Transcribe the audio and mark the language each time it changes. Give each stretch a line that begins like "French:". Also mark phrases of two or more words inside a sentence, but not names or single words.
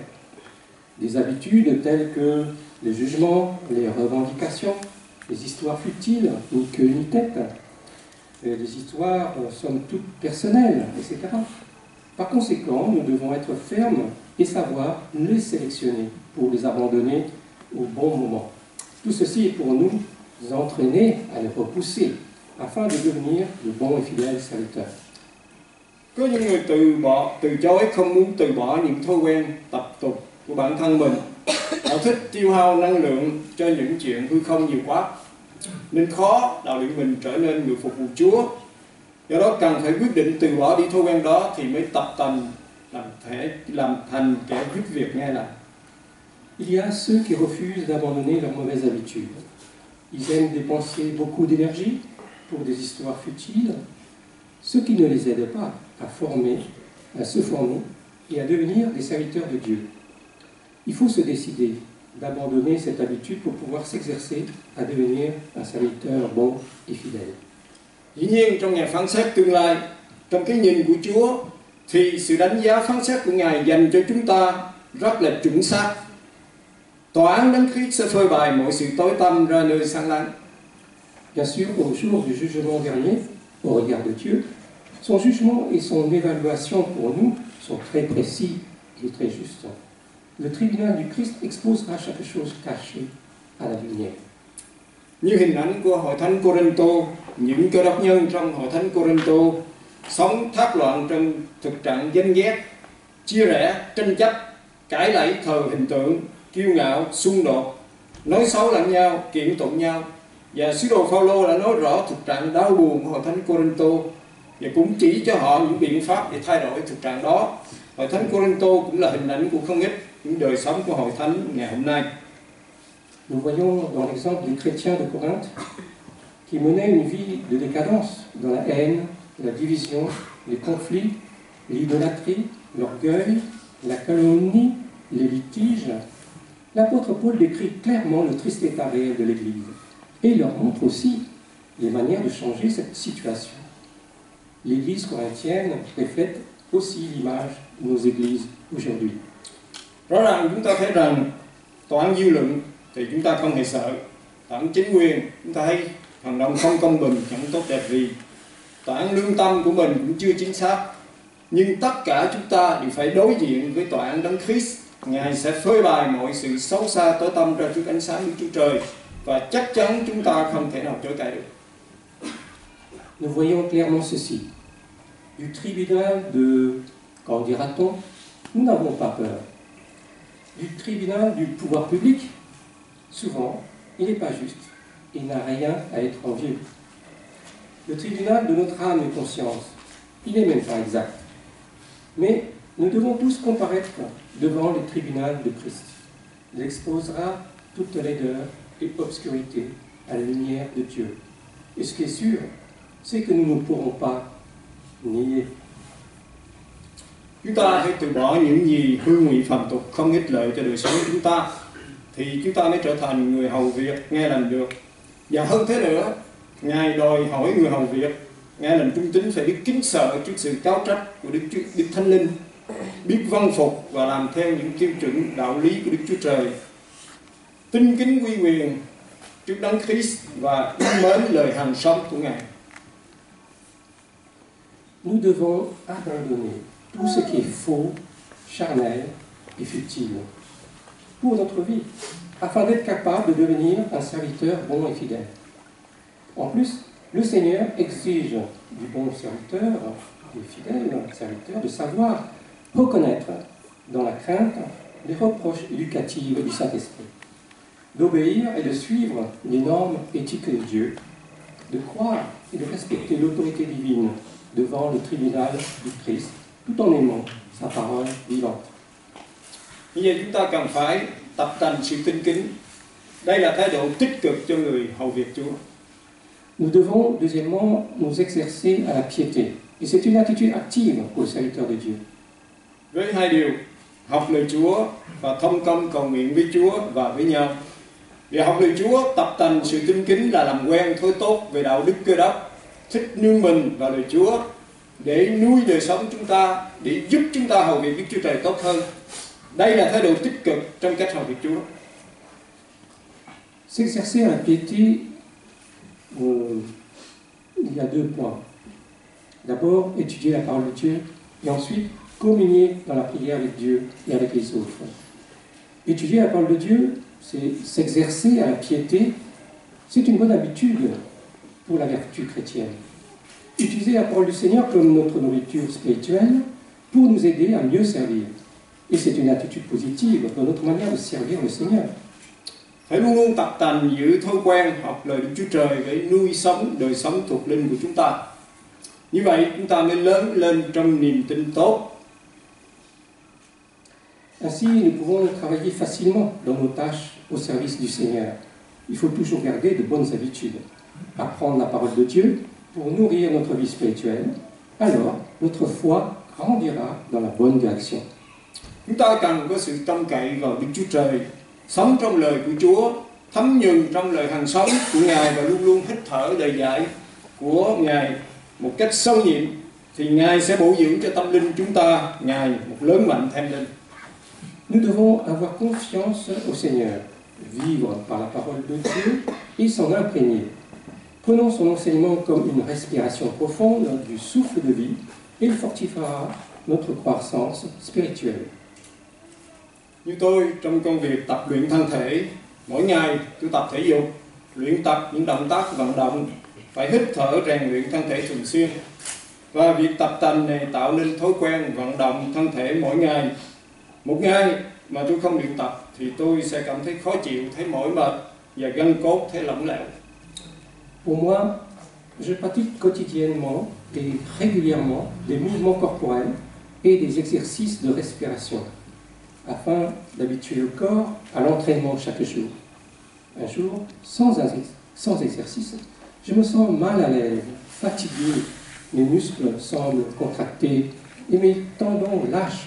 French: Des habitudes telles que les jugements, les revendications, les histoires futiles, ni queue ni tête, des histoires somme toute personnelles, etc. Par conséquent, nous devons être fermes et savoir les sélectionner pour les abandonner au bon moment. Tout ceci est pour nous entraîner à les repousser afin de devenir de bons et fidèles serviteurs.
Vietnamese: Có những người từ chối, không muốn từ bỏ những thói quen, tập tục của bản thân mình. Họ thích tiêu hao năng lượng cho những chuyện hư không nhiều quá, nên khó đạo luyện mình trở nên người phục vụ Chúa. Do đó cần phải quyết định từ bỏ đi thói quen đó thì mới tập tành làm thành kẻ giúp việc ngay làm.
French: Il y a ceux qui refusent d'abandonner leurs mauvaises habitudes. Ils aiment dépenser beaucoup d'énergie pour des histoires futiles, ce qui ne les aide pas à se former et à devenir des serviteurs de Dieu. Il faut se décider d'abandonner cette habitude pour pouvoir s'exercer à devenir un serviteur bon et fidèle.
Vietnamese: Dĩ nhiên trong ngày phán xét tương lai, trong cái nhìn của Chúa thì sự đánh giá phán xét của Ngài dành cho chúng ta rất là chuẩn xác. Tòa án Đấng Christ sẽ phơi bày mọi sự tối tăm ra nơi sáng láng.
French: Bien sûr, au jour du jugement dernier, au regard de Dieu, son jugement et son évaluation pour nous sont très précis et très justes. Le tribunal du Christ exposera chaque chose cachée à la lumière.
Vietnamese: Như hình ảnh của hội thánh Cô-rinh-tô, những cơ đốc nhân trong hội thánh Cô-rinh-tô sống thác loạn trong thực trạng ganh ghét, chia rẽ, tranh chấp, cãi lẫy thờ hình tượng, kiêu ngạo, xung đột, nói xấu lẫn nhau, kiện tụng nhau. Và sứ đồ Phao-lô đã nói rõ thực trạng đau buồn của hội thánh Cô-rinh-tô và cũng chỉ cho họ những biện pháp để thay đổi thực trạng đó. Hội thánh Cô-rinh-tô cũng là hình ảnh của không ít những đời sống của hội thánh ngày hôm nay.
French: Nous voyons dans l'exemple des chrétiens de Corinthe qui menaient une vie de décadence dans la haine, la division, les conflits, l'idolâtrie, l'orgueil, la calomnie, les litiges. L'apôtre Paul décrit clairement le triste état réel de l'Église et leur montre aussi les manières de changer cette situation. L'Église corinthienne reflète aussi l'image de nos églises aujourd'hui.
Vietnamese: Rõ ràng chúng ta thấy rằng tòa án dư luận thì chúng ta không hề sợ. Tòa án chính quyền chúng ta thấy hành động không công bình, chẳng tốt đẹp gì. Tòa án lương tâm của mình cũng chưa chính xác. Nhưng tất cả chúng ta đều phải đối diện với tòa án Đấng Christ. Ngài sẽ phơi bày mọi sự xấu xa tối tăm ra trước ánh sáng của Chúa Trời và chắc chắn chúng ta không thể nào chối cãi được.
French: Nous voyons clairement ceci. Du tribunal de, qu'en dira-t-on, nous n'avons pas peur. Du tribunal du pouvoir public, souvent, il n'est pas juste. Il n'a rien à être envieux. Le tribunal de notre âme et conscience, il n'est même pas exact. Mais nous devons tous comparaître devant le tribunal de Christ. Il exposera toute laideur et obscurité à la lumière de Dieu. Et ce qui est sûr, c'est que nous ne pourrons pas nier.
Vietnamese: Chúng ta hãy từ bỏ những gì hư ngụy phàm tục không ích lợi cho đời sống của chúng ta, thì chúng ta mới trở thành người hầu việc nghe lành được. Và hơn thế nữa, Ngài đòi hỏi người hầu việc nghe lành trung tín phải biết kính sợ trước sự cáo trách của Đức Thánh Linh, biết vâng phục và làm theo những tiêu chuẩn đạo lý của Đức Chúa Trời, tinh kính uy quyền trước Đấng Christ và yêu mến lời hành sống của Ngài.
French: Nous devons abandonner tout ce qui est faux, charnel et futile pour notre vie, afin d'être capable de devenir un serviteur bon et fidèle. En plus, le Seigneur exige du bon serviteur, du fidèle serviteur, de savoir reconnaître dans la crainte les reproches éducatives du Saint-Esprit, d'obéir et de suivre les normes éthiques de Dieu, de croire et de respecter l'autorité divine devant le tribunal du Christ, tout en aimant sa parole vivante.
Vietnamese: Bây giờ chúng ta cần phải tập tành sự tinh kính. Đây là thái độ tích cực cho người hầu việc Chúa.
French: Nous devons, deuxièmement, nous exercer à la piété. Et c'est une attitude active pour le serviteur de Dieu.
Vietnamese: Với hai điều, học lời Chúa và thông công cầu nguyện với Chúa và với nhau. Việc học lời Chúa, tập tành sự tinh kính là làm quen thói tốt về đạo đức Cơ Đốc, thích nương mình vào lời Chúa để nuôi đời sống chúng ta, để giúp chúng ta hầu việc Đức Chúa Trời tốt hơn. Đây là thái độ tích cực trong cách hầu việc Chúa.
French: S'exercer à la piété, il y a deux points. D'abord, étudier la parole de Dieu, et ensuite, communier dans la prière avec Dieu et avec les autres. Étudier la parole de Dieu, c'est s'exercer à la piété, c'est une bonne habitude pour la vertu chrétienne. Utiliser la parole du Seigneur comme notre nourriture spirituelle pour nous aider à mieux servir. Et c'est une attitude positive dans notre manière de servir le Seigneur.
Vietnamese: Phải luôn luôn tập tành giữ thói quen học lời Đức Chúa Trời để nuôi sống đời sống thuộc linh của chúng ta. Như vậy chúng ta mới lớn lên trong niềm tin tốt.
French: Ainsi, nous pouvons travailler facilement dans nos tâches au service du Seigneur. Il faut toujours garder de bonnes habitudes, apprendre la parole de Dieu pour nourrir notre vie spirituelle. Alors, notre foi grandira dans la bonne direction.
Vietnamese: Chúng ta cần có sự trông cậy vào Đức Chúa Trời, sống trong lời của Chúa, thấm nhuần trong lời hàng sống của Ngài và luôn luôn hít thở lời dạy của Ngài một cách sâu nhiệm, thì Ngài sẽ bổ dưỡng cho tâm linh chúng ta ngày một lớn mạnh thêm lên.
French: Nous devons avoir confiance au Seigneur, vivre par la parole de Dieu et s'en imprégner. Prenons son enseignement comme une respiration profonde du souffle de vie et il fortifiera notre croissance spirituelle.
Vietnamese: Như tôi trong công việc tập luyện thân thể, mỗi ngày tôi tập thể dục, luyện tập những động tác vận động, phải hít thở rèn luyện thân thể thường xuyên. Và việc tập tành này tạo nên thói quen vận động thân thể mỗi ngày. Một ngày mà tôi không luyện tập thì tôi sẽ cảm thấy khó chịu, thấy mỏi mệt và gân cốt thấy lỏng lẻo.
French: Pour moi, je pratique quotidiennement et régulièrement des mouvements corporels et des exercices de respiration, afin d'habituer le corps à l'entraînement chaque jour. Un jour, sans exercice, je me sens mal à l'aise, fatigué, mes muscles semblent contractés et mes tendons lâchent.